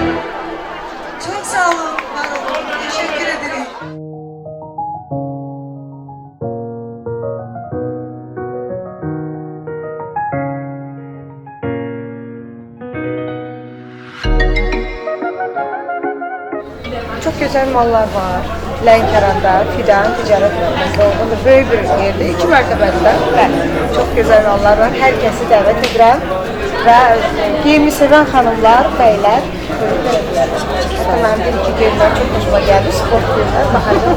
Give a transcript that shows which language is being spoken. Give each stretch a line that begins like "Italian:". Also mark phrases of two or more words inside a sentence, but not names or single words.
Turkish: Çok sağ olun, var olun. Teşekkür ederim. Çok güzel mallar var.
Azerbaijani: Lənkəranda, Fidan ticarət mərkəzi olduğunda böyük bir yerdə, 2 mərtəbədə
Turkish: çok güzel mallar var.
Azerbaijani: Hər kəsi dəvət edirəm və geyimi sevən xanımlar, bəylər Mənim bir-iki geyimlər çox hoşuma gəldi, sport geyimlər, baxacaq.